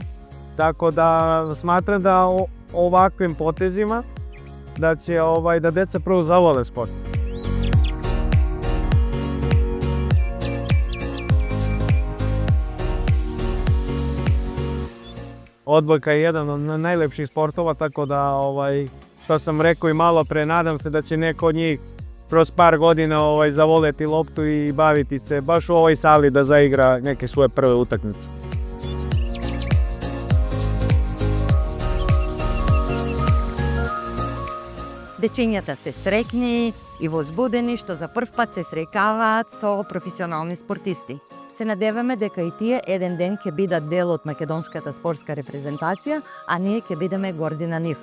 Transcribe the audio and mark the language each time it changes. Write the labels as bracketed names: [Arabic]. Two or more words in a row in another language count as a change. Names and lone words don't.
[Serbian] Така да сметрам да оваквим потезима да ќе да деца прво заволе спорт. Одбојка е еден од најлепших спортова, така да што сам рекол и мало пре, надам се да ќе некој од нив kroz par godina zavoleti loptu i baviti se baš u ovoj sali da zaigra neke svoje prve utakmice. [Macedonian] Дечињата се среќни и возбудени што за прв пат се среќаваат со професионални спортисти. Се надеваме дека и тие еден ден ќе бидат дел од македонската спортска репрезентација, а ние ќе бидеме горди на нив.